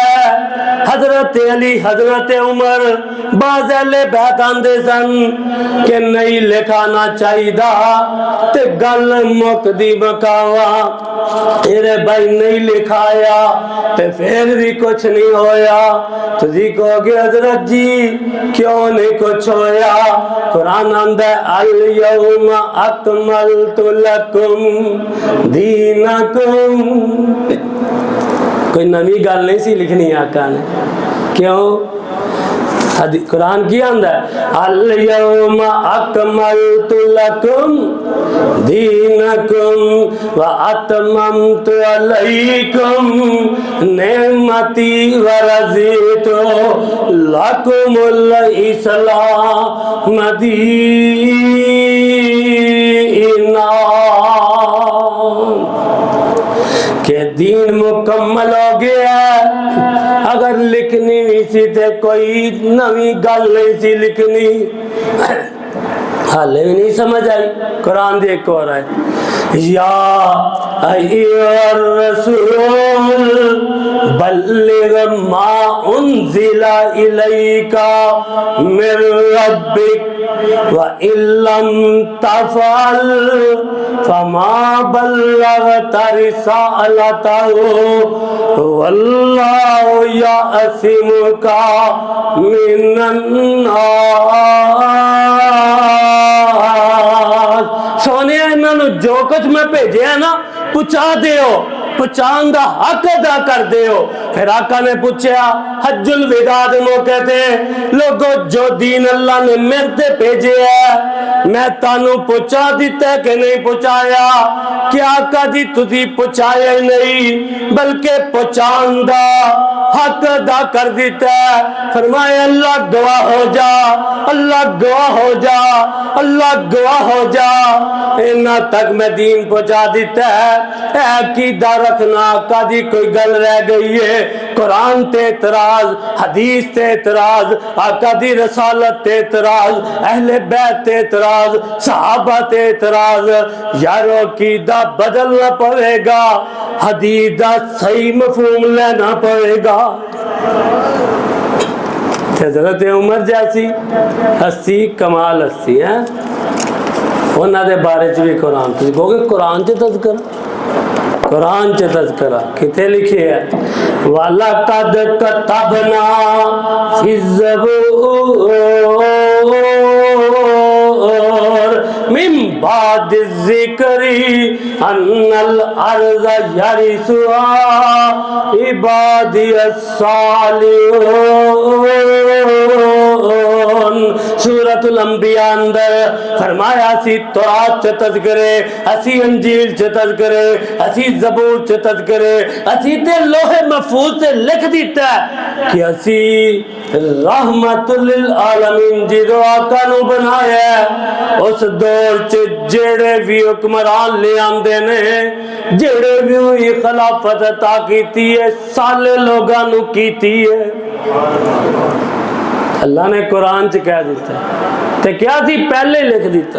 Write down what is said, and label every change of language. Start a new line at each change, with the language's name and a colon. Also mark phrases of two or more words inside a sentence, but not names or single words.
Punjabi: حضرت علی حضرت عمر باز اہل بیت آندے سن کہ نہیں لکھانا چاہیے تے گل مکدی مکاواں. تیرے بھائی نہیں لکھایا تے پھر بھی کچھ نہیں ہویا. تجھی کہو گے حضرت جی کیوں نہیں کچھ ہویا?
Arabic: कुरान आंदा اليوم أكملت لكم دينكم.
Punjabi: کوئی نوی گل نہیں سی لکھنی آقا نے. کیوں؟ قرآن کی آندا
Arabic: اليوم أكملت لكم دينكم وأتممت عليكم نعمتي ورضيت لكم الإسلام دينا.
Punjabi: کہ دین مکمل ہو گیا. اگر لکھنی بھی سی تو کوئی نوی گل نہیں سی لکھنی. حالے بھی نہیں سمجھ آئی۔ قرآن دیکھ اور ہے یا
Arabic: أيها الرسول بلغ ما أنزل إليك من ربك وإن لم تفعل فما بلغت رسالته والله يعصمك من الناس.
Punjabi: سونے انہوں نے جو کچھ میں بھیجے ہے نا پہنچا دیو، پہنچان کا حق ادا کر دیو. پھر آقا نے پچھا حجۃ الوداع دے موقعے تے لوگو جو دین اللہ نے میرے تے بھیجے ہے میں تانوں پہنچا دتا کہ نہیں پہنچایا? کیا آقا جی تسی پہنچایا ہی نہیں بلکہ پہنچان دا حق ادا کر دتا ہے. فرمایا اللہ گواہ ہو جا، اللہ گواہ ہو جا، اللہ گواہ ہو جا اِنّا تک میں دین پہنچا دتا ہے. عقیدہ رکھنا کدی کوئی گل رہ گئی ہے? قرآن تے اعتراض، حدیث تے اعتراض، آقا دی رسالت تے اعتراض، اہل بیت تے اعتراض، صحابہ تے اعتراض. یارو عقیدہ بدلنا پڑے گا، حدیث دا صحیح مفہوم لینا پڑے گا. حضرت عمر جیسی ہستی کمال ہستی ہے انہوں نے بارے چ بھی قرآن تم کہو گے قرآن چ تذکرہ، قرآن چ تذکرہ کتھے لکھے ہے?
Arabic: ولقد كتبنا في الزبور من بعد الذكر أن الأرض يرثها عبادي الصالحون.
Punjabi: سورۃ الانبیاء اندر فرمایا سی تورات چ تذکرے، اسی انجیل چ تذکرے، اسی زبور چ تذکرے، اسی تے لوح محفوظ سے لکھ دتا کہ اسی
Arabic: رحمة للعالمين
Punjabi: جدوں آقا نوں بنایا اس دور چ جیہڑے بھی حکمران لے آندے نے، جیہڑے بھی خلافت عطا کیتی ہے سالے لوگاں نوں کیتی ہے. اللہ نے قرآن چ کہہ دتا تے کیا سی پہلے لکھ دتا.